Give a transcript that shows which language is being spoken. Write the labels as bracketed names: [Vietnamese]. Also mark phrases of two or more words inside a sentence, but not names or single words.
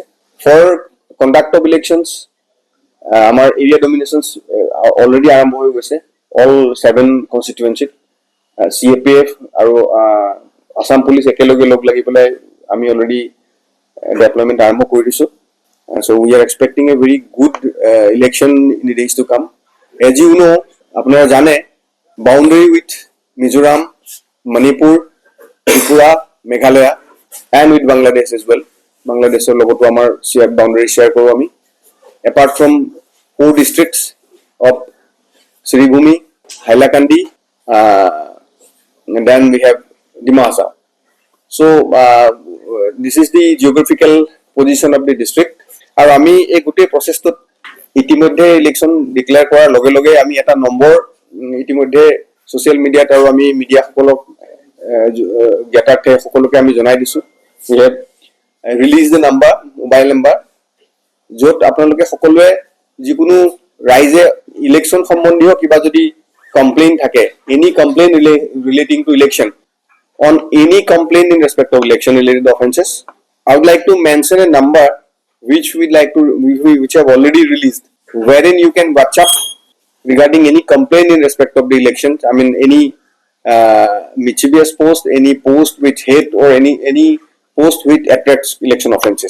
[English] for conduct of elections [Assamese] আমাৰ [English] area dominations already [Assamese] আৰম্ভ হৈ গৈছে। [English] all 7 constituencies [Assamese] CAPF আৰু আসাম পুলিচ একেলগে লগ লাগি পেলাই আমি [English] already deployment [Assamese] আৰম্ভ কৰি দিছো। [English] So we are expecting a very good election in the days to come. As you know, [Bangla] আপনারা জানে, [English] boundary with Mizoram, Manipur, Tripura, Meghalaya and with Bangladesh as well. [Assamese] Bangladeshৰ লগতো আমাৰ [English] boundary share [Assamese] কৰো আমি। [English] Apart from 4 districts of Siribhumi, Hailakandi, and then we have Dima Hasao. So this is the geographical position of the district. [Assamese] আৰু আমি এই গোটেই প্ৰচেছটোত ইতিমধ্যে [English] election declare [Assamese] কৰাৰ লগে লগে আমি এটা নম্বৰ ইতিমধ্যে [English] social mediaত [Assamese] আৰু আমি মিডিয়াসকলক জ্ঞাতাৰ্থে সকলোকে আমি জনাই দিছোঁ। [English] we have release the number, mobile number, [Assamese] য'ত আপোনালোকে সকলোৱে যিকোনো ৰাইজে ইলেকশ্যন সম্বন্ধীয় কিবা যদি কমপ্লেইন থাকে, [English] any complaint relating to election, on any complaint in respect of election related offences, I would like to mention a number which which have already released, wherein you can watch up regarding any complaint in respect of the elections. I mean any mischievous post, any post with hate, or any post which attracts election offences.